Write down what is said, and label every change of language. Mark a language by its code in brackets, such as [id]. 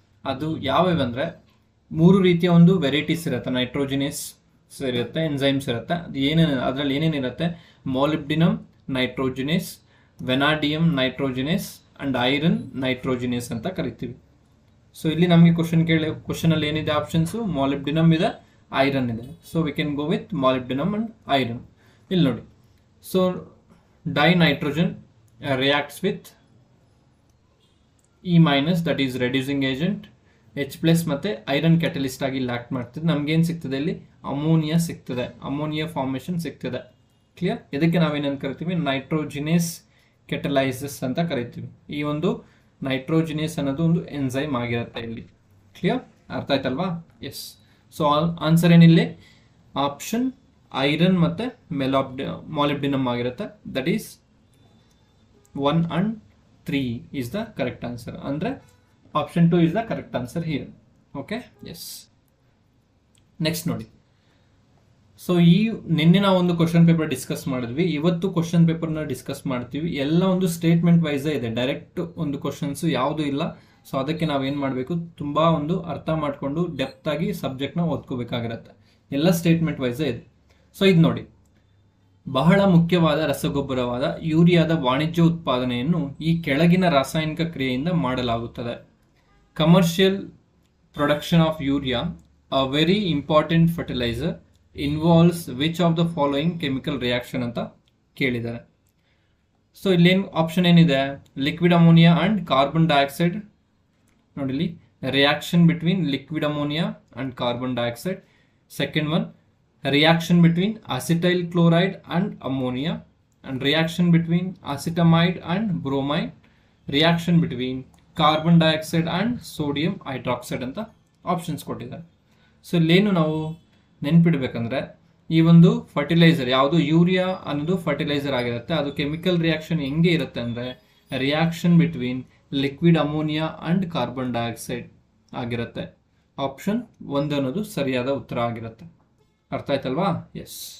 [kn] ಅದು ಯಾವ್ಯಾವ ಅಂದ್ರೆ 3 ರೀತಿಯ ಒಂದು ವೆರೈಟೀಸ್ ಇರುತ್ತೆ, ನೈಟ್ರೋಜಿನೇಸ್ ಇರುತ್ತೆ, ಎನ್ಸೈಮ್ಸ್ ಇರುತ್ತೆ. ಅದು ಅದರಲ್ಲಿ ಏನೇನಿರುತ್ತೆ, molybdenum nitrogenase, ವೆನಾಡಿಯಂ nitrogenase and iron nitrogenase ಅಂತ ಕರಿತೀವಿ. ಸೊ ಇಲ್ಲಿ ನಮಗೆ ಕ್ವಶನ್ ಅಲ್ಲಿ ಏನಿದೆ, ಆಪ್ಷನ್ಸ್ ಮಾಲಿಬ್ಡಿನಮ್ ಇದೆ, ಐರನ್ ಇದೆ. [en] So we can go with molybdenum and iron. [kn] ಇಲ್ಲಿ ನೋಡಿ, [en] ಸೊ dinitrogen reacts with E minus, that is reducing agent. [kn] H plus ಮತ್ತೆ ಐರನ್ ಕ್ಯಾಟಲಿಸ್ಟ್ ಆಗಿ ಆಕ್ಟ್ ಮಾಡ್ತದೆ. ನಮ್ಗೆ ಏನ್ ಸಿಗ್ತದೆ, ಇಲ್ಲಿ ಅಮೋನಿಯಾ ಸಿಗ್ತದೆ, ಅಮೋನಿಯಾ ಫಾರ್ಮೇಶನ್ ಸಿಗ್ತದೆ. ಕ್ಲಿಯರ್? ಇದಕ್ಕೆ ನಾವೇನಂತ ಕರಿತೀವಿ, ನೈಟ್ರೋಜಿನೇಸ್ ಕೆಟಲೈಸಿಸ್ ಅಂತ ಕರಿತೀವಿ. ಈ ಒಂದು ನೈಟ್ರೋಜಿನೇಸ್ ಅನ್ನೋದು ಒಂದು ಎನ್ಸೈಮ್ ಆಗಿರುತ್ತೆ ಇಲ್ಲಿ. ಕ್ಲಿಯರ್? ಅರ್ಥ ಆಯ್ತಲ್ವಾ? S. So answer ಏನಿಲ್ಲಿ, option iron ಮತ್ತೆ ಮಾಲಿಬ್ಡಿನಮ್ ಆಗಿರುತ್ತೆ. [en] That is 1 and 3 is the correct answer. [kn] ಅಂದ್ರೆ option [en] 2 is the correct answer here. Okay, yes. [kn] Next ನೋಡಿ, ಸೊ ನಿನ್ನೆ ನಾವು ಒಂದು ಕ್ವಶನ್ ಪೇಪರ್ ಡಿಸ್ಕಸ್ ಮಾಡಿದ್ವಿ, ಇವತ್ತು ಕ್ವಶನ್ ಪೇಪರ್ನ ಡಿಸ್ಕಸ್ ಮಾಡ್ತೀವಿ. ಎಲ್ಲ ಒಂದು ಸ್ಟೇಟ್ಮೆಂಟ್ ವೈಸೇ ಇದೆ, ಡೈರೆಕ್ಟ್ ಒಂದು ಕ್ವಶನ್ಸ್ ಯಾವುದು ಇಲ್ಲ. ಸೊ ಅದಕ್ಕೆ ನಾವೇನು ಮಾಡಬೇಕು, ತುಂಬ ಒಂದು ಅರ್ಥ ಮಾಡಿಕೊಂಡು ಡೆಪ್ತ್ ಆಗಿ ಸಬ್ಜೆಕ್ಟ್ನ ಓದ್ಕೋಬೇಕಾಗಿರತ್ತೆ. ಎಲ್ಲ ಸ್ಟೇಟ್ಮೆಂಟ್ ವೈಸೇ ಇದೆ. ಸೊ ಇದು ನೋಡಿ, ಬಹಳ ಮುಖ್ಯವಾದ ರಸಗೊಬ್ಬರವಾದ ಯೂರಿಯಾದ ವಾಣಿಜ್ಯ ಉತ್ಪಾದನೆಯನ್ನು ಈ ಕೆಳಗಿನ ರಾಸಾಯನಿಕ ಕ್ರಿಯೆಯಿಂದ ಮಾಡಲಾಗುತ್ತದೆ. [en] commercial production of urea, a very important fertiliser, involves which of the following chemical reaction [kn] ಅಂತ ಕೇಳಿದ್ದಾರೆ. ಸೊ ಇಲ್ಲೇನು ಆಪ್ಷನ್ ಏನಿದೆ, liquid ammonia and carbon dioxide. ನೋಡಿಲಿ, [en] Reaction between liquid ammonia and carbon dioxide. Second one, reaction between acetyl chloride and ammonia, and reaction between acetamide and bromide, reaction between carbon dioxide and sodium hydroxide [kn] ಅಂತ options ಕೊಟ್ಟಿದ್ದಾರೆ. So ಇಲ್ಲೇನು ನಾವು ನೆನ್ಪಿಡ್ಬೇಕಂದ್ರೆ, ಈ ಒಂದು fertiliser ಯಾವುದು urea ಅನ್ನೋದು fertiliser ಆಗಿರುತ್ತೆ. ಅದು ಕೆಮಿಕಲ್ ರಿಯಾಕ್ಷನ್ ಹೆಂಗೆ ಇರುತ್ತೆ ಅಂದರೆ, reaction between liquid ammonia and carbon dioxide ಆಗಿರುತ್ತೆ. ಆಪ್ಷನ್ 1 ಅನ್ನೋದು ಸರಿಯಾದ ಉತ್ತರ ಆಗಿರುತ್ತೆ. ಅರ್ಥ ಆಯ್ತಲ್ವಾ? ಎಸ್.